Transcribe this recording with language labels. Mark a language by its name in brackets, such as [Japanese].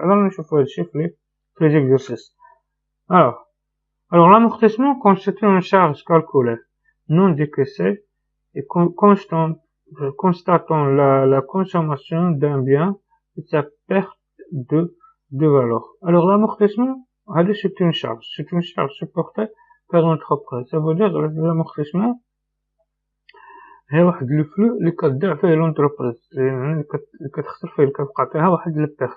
[Arabic] alors نشوفو هادشي في [French] les exercices. alors l'amortissement constitue une charge calculée non décaissée et constatant la consommation d'un bien et sa perte de valeur. alors l'amortissement c'est une charge supportée par l'entreprise. ça veut dire l'amortissement [Arabic] هي واحد لو فلو اللي كتدع فيه لونتربريز اللي كتخسر فيه كتبقى فيها واحد لي بيرت.